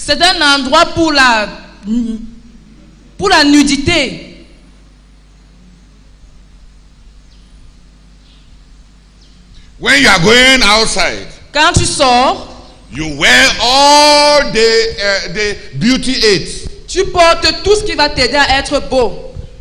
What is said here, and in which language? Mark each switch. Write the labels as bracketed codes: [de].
[fr] C'est un endroit pour la nudité. [en] When you are going outside, [fr] Quand tu sors, [en] you wear all the beauty aids. [fr] tu portes tout ce qui va t'aider à être beau.